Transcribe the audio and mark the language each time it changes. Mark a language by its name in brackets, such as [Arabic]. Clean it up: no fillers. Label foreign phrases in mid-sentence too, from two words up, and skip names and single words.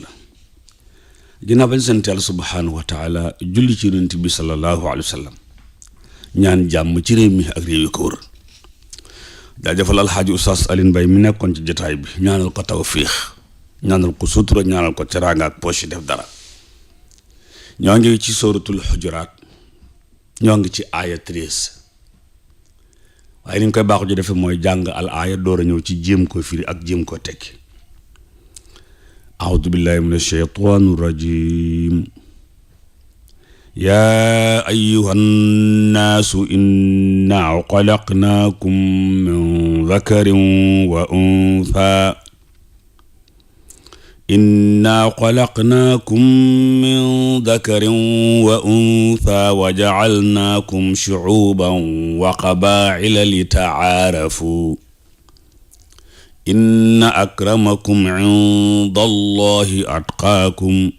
[Wolof] ginnaaw bañ sant Yàlla [Arabic] سبحانه وتعالى [Wolof] julli ci yonent bi [Arabic] صلى الله عليه وسلم [Wolof] ñaan jàmm ci réew mi ak réew yi ko wër jaajëfal alxaaji Oustaz Alioune Mbaye mi nekkoon ci jotaay bi ñaanal ko tawfiix ñaanal ko sutura ñaanal ko teraanga ak poche def dara. ñoo ngi ci sóoratul xujuraat ñoo ngi ci aaya 13 waaye ni ñu koy baaxu ji defe mooy jàng al aaya door a ñëw ci jéem ko firi ak jéem ko tekki. [Arabic] أعوذ بالله من الشيطان الرجيم يا أيها الناس إنا خلقناكم من ذكر وأنثى وجعلناكم شعوبا وقبائل لتعارفوا إن أكرمكم عند الله أتقاكم